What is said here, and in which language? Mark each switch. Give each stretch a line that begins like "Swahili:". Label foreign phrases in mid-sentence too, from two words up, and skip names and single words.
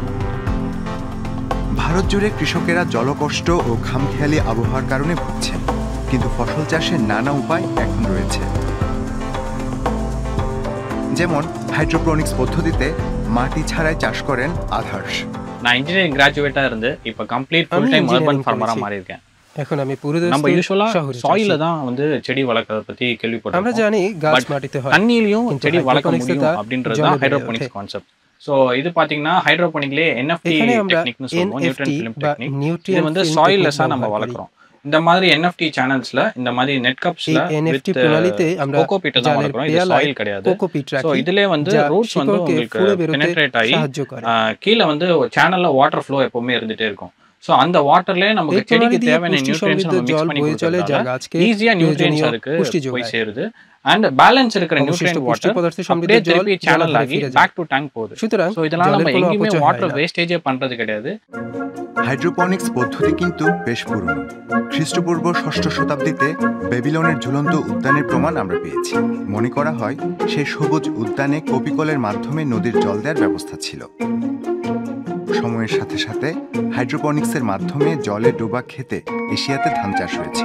Bangla: ভারত জুড়ে কৃষকেরা জলকষ্ট ও খামখেয়ালি আবহাওয়ার কারণে ভুগছেন, কিন্তু ফসল চাষের নানা উপায় এখন রয়েছে। যেমন হাইড্রোপনিক্স পদ্ধতিতে মাটি ছাড়াই চাষ করেন আধার্স।
Tamil: நான்
English: engineering graduateடா
Tamil: இருந்து இப்போ
English: complete full time urban farmerரா
Tamil: மாறி இருக்கேன்.
Bangla: এখন আমি পুরো
Tamil: நம்ம யூசுவலா சாயில்ல தான் வந்து செடி வளர்க்கறத பத்தி கேள்விப்பட்டிருக்கோம்.
Bangla: আমরা জানি গাছ মাটিতে হয়,
Tamil: தண்ணியிலயும் செடி வளர்க்க முடியும் அப்படின்றது தான்
English: hydroponics concept.
Tamil: சோ இது பாத்தீங்கன்னா ஹைட்ரோபோனிக்லயே
English: NFT techniqueனு
Tamil: சொல்லுவோம்,
English: nutrient film technique.
Tamil: இது வந்து சாயில்லெஸ்ஸா நம்ம வளர்க்கறோம். இந்த மாதிரி
English: NFT channelsல
Tamil: இந்த மாதிரி
English: net cupsல
Bangla: NFT பிரणालीতে আমরা
Tamil: கோகோபீட் தான் வளர்க்கறோம். இது சாயில் கிடையாது. சோ இதுலயே வந்து ரூட்ஸ் வந்து உங்களுக்கு பெனட்ரேட் ஆகி கீழ வந்து சேனல்ல
English: water flow
Tamil: எப்பவுமே இருந்துட்டே இருக்கும். சோ அந்த வாட்டர்லயே நமக்கு செடிக்கு தேவையான நியூட்ரியன்ட்ஸ் நம்ம மிக்ஸ் பண்ணி கொடுத்தா ஈஸியா நியூட்ரியன்ட்ஸ் அதுக்கு போய் சேருது.
English: and balance
Tamil: இருக்கிற
English: nutrient water
Tamil: அப்படியே திருப்பி சேனல் ஆகி
English: back to tank
Tamil: போகுது. சோ இதனால நம்ம எங்கயுமே
English: water wastageஏ
Tamil: பண்றது கிடையாது।
Bangla: হাইড্রোপনিক্স পদ্ধতি কিন্তু বেশ পুরনো। খ্রিস্টপূর্ব 6ষ্ঠ শতাব্দীতে বেবিলনের ঝুলন্ত উদ্যানের প্রমাণ আমরা পেয়েছি। মনে করা হয় সেই সবুজ উদ্যানে কপিকলের মাধ্যমে নদীর জল দেওয়ার ব্যবস্থা ছিল। সময়ের সাথে সাথে হাইড্রোপনিক্সের মাধ্যমে জলে ডোবা খেতে এশিয়াতে ধান চাষ হয়েছে।